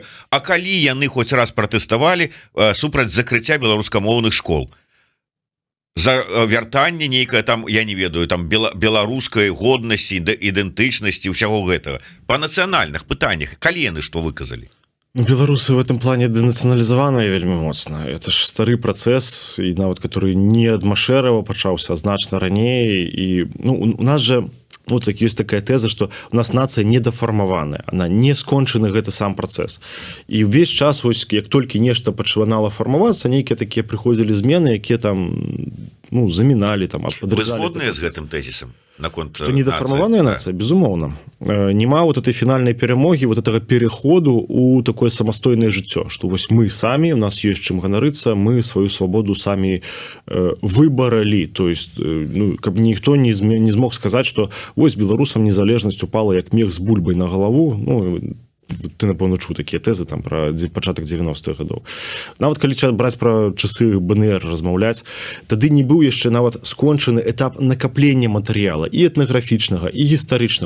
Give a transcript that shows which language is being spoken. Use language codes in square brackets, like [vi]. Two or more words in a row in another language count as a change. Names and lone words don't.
[be] А калі яны хоць раз пратэставалі супраць закрыцця беларускамоўных школ, за вяртанне нейкае там, я не ведаю, там беларускай годнасці, ідэнтычнасці, ўсяго гэтага. Па нацыянальных пытаннях, калі яны што выказалі? [ru] Беларусы в этом плане денационализованные [be] вельмі моцна. [ru] Это ж [be] стары працэс, і нават который не ад Машэрава пачаўся, а значна раней. І у нас же ёсць такая тэза, што у нас нацыя недафармаваная, она не скончаны гэты сам працэс. І ўвесь час вось як толькі нешта пачынала фармавацца, нейкія такія прыходзілі змены, якія там заміналі там. Вы згодныя з гэтым тэзісам? [ru] Что недоформованная нация, безумоўно. Нема вот этой финальной перемоги, вот этого переходу у такое самостойное жыццё, что вось мы сами, у нас есть [be] чым ганарыцца, [ru] мы свою свободу сами выбаралі. То есть, [be] каб ніхто не змог сказаць, что вось беларусам незалежнасць упала як мех з бульбай на галаву, ты, напэўна, чуў такія тэзы там пра пачатак 90-х гадоў. Нават калі браць пра часы БНР размаўляць, тады не быў яшчэ нават скончаны этап накаплення матэрыяла і этнаграфічнага, і гістарычнага.